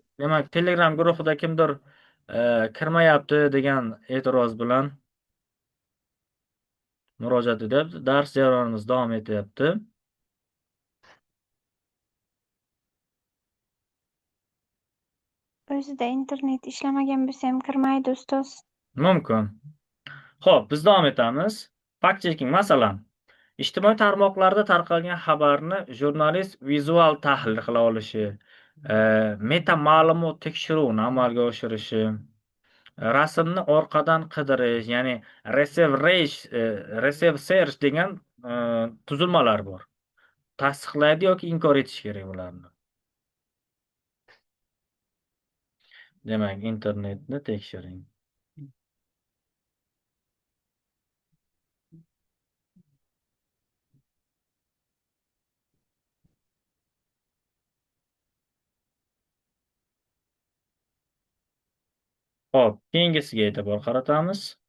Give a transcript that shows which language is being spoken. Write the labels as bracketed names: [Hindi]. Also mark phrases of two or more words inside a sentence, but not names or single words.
[Uzbek] Demak, Telegram guruhida kimdir kirmayapti degan e'tiroz bilan murojaat etyapti. Dars jarayonimiz davom etyapti. O'zida internet ishlamagan bo'lsa ham kirmaydi ustoz. Mumkin. Xo'p, biz davom etamiz. [English] Fact checking, [Uzbek] masalan, ijtimoiy tarmoqlarda tarqalgan xabarni jurnalist vizual tahlil qila olishi, meta ma'lumot tekshiruvini amalga oshirishi, rasmni orqadan qidirish, ya'ni [English] receive search [Uzbek] degan tuzilmalar bor. Tasdiqlaydi yoki inkor etish kerak ularni. Demak, internetni tekshiring. Xo'p, keyingisiga e'tibor qaratamiz.